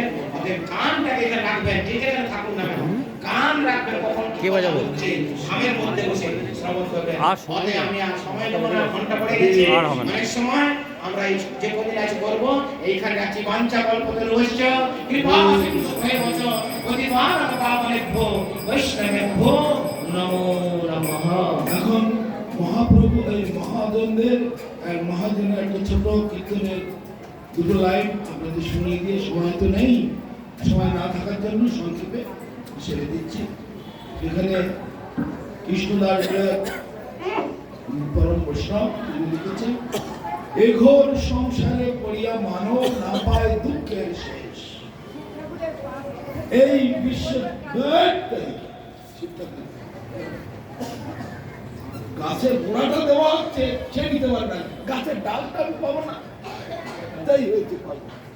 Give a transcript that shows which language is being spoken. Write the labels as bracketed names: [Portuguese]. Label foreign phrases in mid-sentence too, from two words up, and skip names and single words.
[Bangla] অতএব কানটাকে এখানে রাখবেন, যে যেখানে থাকুন না কেন কান রাখবেন, কখন কি বাজাবো স্বামীর মধ্যে বসে শ্রবণ করবেন। অতএব আমি আর সময় দেব না, ঘন্টা পড়ে গেছে, অনেক সময় আমরা এই যে কদিন আজ করব, এইখানে আছি [Sanskrit] বাঞ্ছা কল্পতরুশ্চ কৃপা সিন্ধু ভৈবচ পতিতানাং পাবনেভ্যো বৈষ্ণবেভ্যো নমো নমঃ। [Bangla] এখন মহাপ্রভু এই মহাজনদের মহাজনের একটা ছোট কীর্তনের দুটো লাইন আপনাদের শুনিয়ে দিয়ে, সময় তো নেই, সময় না থাকার জন্য সংক্ষেপে ছেড়ে দিচ্ছি। এখানে কৃষ্ণদাস পরম বৈষ্ণব তিনি লিখেছেন, এ ঘোর সংসারে পড়িয়া মানব না পায় দুঃখের শেষ, এই বিশ্ব গাছের গোড়াটা দেওয়া হচ্ছে, সে নিতে পারবে না, গাছের ডালটা আমি পাবো না, তাই হইতে পারবো।